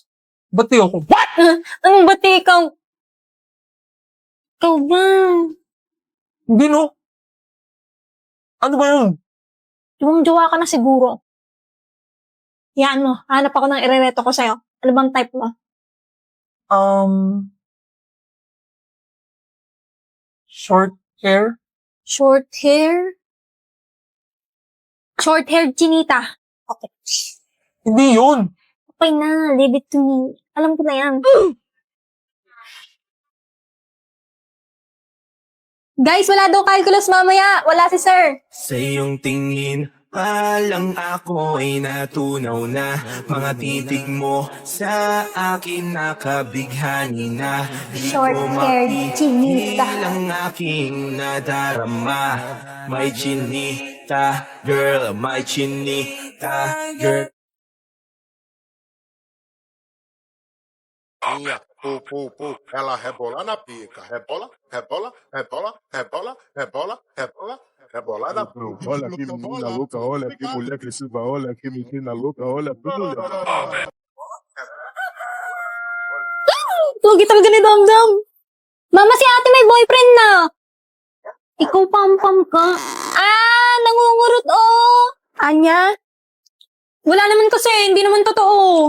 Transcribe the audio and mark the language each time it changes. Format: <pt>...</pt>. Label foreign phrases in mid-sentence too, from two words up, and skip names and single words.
<tl>Ba't di ako? What? Anong bati ikaw? Ikaw ba? Hindi no. Ano ba yun? Jowa ka na siguro. Yan mo, hanap ako ng irereto ko sa'yo. Ano bang type mo?</tl> <en>Short hair? Short hair? Short-haired chinita. Okay.</en> <tl>Hindi yun. Okay na,</tl> <en>leave it to me.</en> <tl>Alam ko na yan. Guys, wala daw calculus mamaya. Wala si sir. Sa iyong tingin palang ako ay natunaw na. Mga titig mo sa akin nakabighani na. Di ko</tl> <en>Short-haired chinita.</en> <tl>mapigil ang aking nadarama. May chinita, girl, may chinita, girl.</tl> <pt>Minha, pu. Ela rebola na pica. Rebola, rebola, rebola, rebola, rebola, rebola, rebola na pica. Olha que menina louca, olha que mulher crescida, olha que menina louca, olha que mulher.</pt> <tl>Pogi talaga ni Damdam. Mama, si ate may boyfriend na. Ikaw pam-pam ka. Nangungurot Anya? Wala naman kasi, hindi naman totoo.</tl>